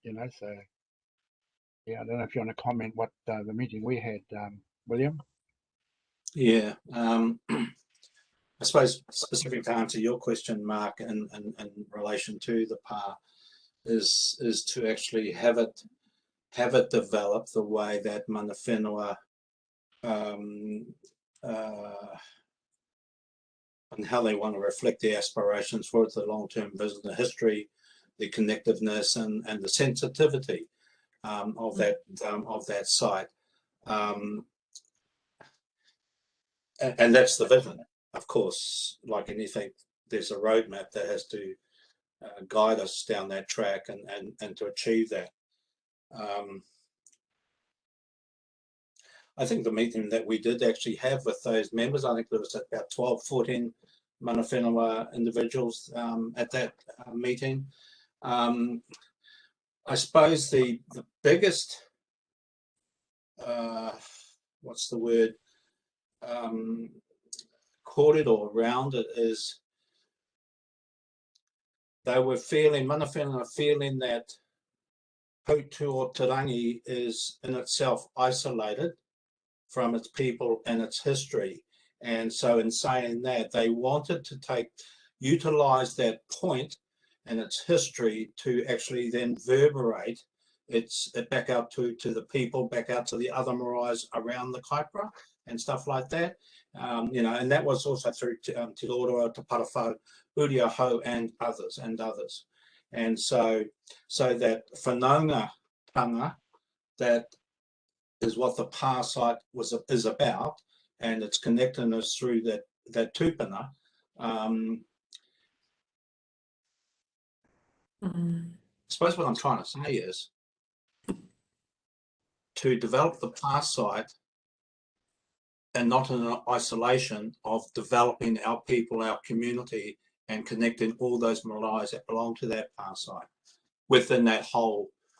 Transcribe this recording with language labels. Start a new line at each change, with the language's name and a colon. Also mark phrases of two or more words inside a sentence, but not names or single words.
English: So yeah, I don't know if you want to comment what the meeting we had, William. Yeah, I suppose specific to answer your question, Mark, in relation to the PAR, is to actually have it develop the way that
Māori: mana whenua
English: and how they want to reflect their aspirations for the long-term vision, the history, the connectiveness, and the sensitivity of that site. And that's the vision. Of course, like anything, there's a roadmap that has to guide us down that track and to achieve that. I think the meeting that we did actually have with those members, I think there was about 12, 14
Māori: mana whenua
English: individuals at that meeting. I suppose the biggest, what's the word, corridor around it is they were feeling,
Māori: mana whenua
English: feeling that Poutuotarangi is in itself isolated from its people and its history. And so in saying that, they wanted to utilize that point and its history to actually then reverberate it back out to the people, back out to the other maraes around the kaipara and stuff like that. And that was also through Te Roroa, Te Parawhau, Uriahau and others. And so that
Māori: whanaunga tanga,
English: that is what the PAR site is about, and its connectedness through that tupuna. I suppose what I'm trying to say is to develop the PAR site and not in isolation of developing our people, our community, and connecting all those maraes that belong to that PAR site within that whole.